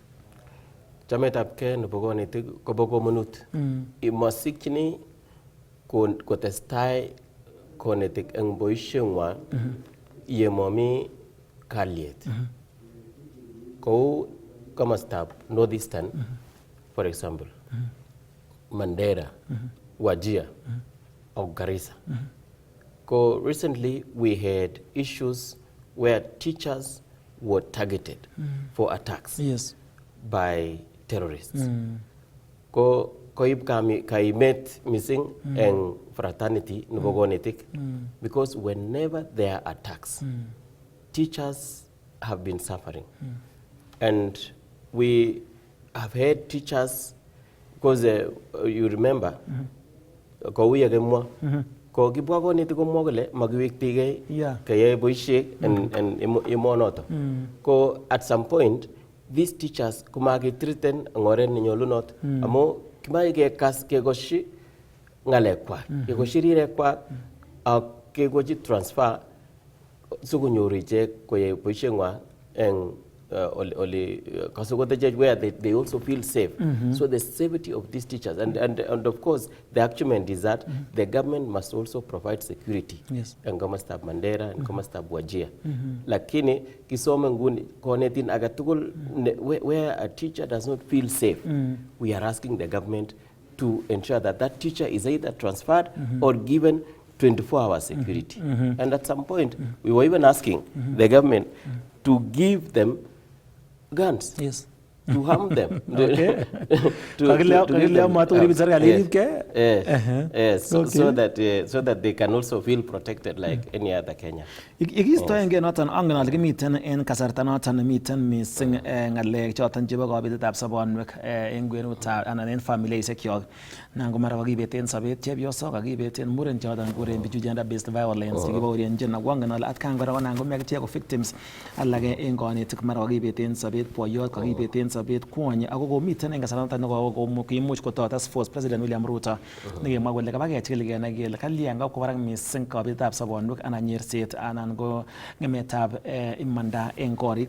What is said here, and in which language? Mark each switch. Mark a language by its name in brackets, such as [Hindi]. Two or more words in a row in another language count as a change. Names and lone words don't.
[Kalenjin] Chametabgei nebo konetik kobo komonut. Mosikchini kotestai konetik eng boisieng'wa yemomi kalyet. Kou komostab [English] North Eastern, for example, Mandera, Wajir, or Garissa. Recently, we had issues where teachers were targeted for attacks by terrorists. [Kalenjin] Koib kaimet [English] missing and fraternity [Kalenjin] nebo konetik, [English] because whenever there are attacks, teachers have been suffering. And we have had teachers, because you remember, [Kalenjin] kouya kemwa, ko kibwa konetik komwa kole makiwektegei kayai boisiet en emonoto. Ko [English] at some point these teachers [Kalenjin] kumakitreaten en oret nenyolunot amu kimache kekas kekoshi ng'alekwak, kekoshi rirekwak ak kekochi transfer sikonyoru ichek koyai boisieng'wa en [English] where they also feel safe. So the safety of these teachers, and of course the argument is that the government must also provide security [Kalenjin] en komostab [English] Mandera [Kalenjin] en komostab [English] Wajir. Lakini [Kalenjin] kisome nguni konetin agetugul [English] where a teacher does not feel safe, we are asking the government to ensure that that teacher is either transferred or given 24-hour security. And at some point we were even asking the government to give them guns. Yes. To harm them. Okay. So that they can also feel protected like any other Kenya. [Kalenjin] Ikistoenge noton angen ale kimiten en kasarta noton nemiten missing ngalek choton chebo kabetetab sobonwek en kwenutab anan en familiaisiek kyok. Nan ko mara kakibet en sobet chepyosok, kakibet en muren choton kuren bichu [English] gender based violence [Kalenjin] chekibaorionjin ako angen ale atkan kora konan komi akichek ko victims alak en konetik mara kakibet en sobet boyot, kakibet en sobet kwony ako komiten en kasarta noton kimuch kototes force President William Ruto nekemwa kole kabakechikil kenai kele kalyan kakwo barak missing kabetetab sobonwek anan nyerset anan ko ngemetab imanda en korik.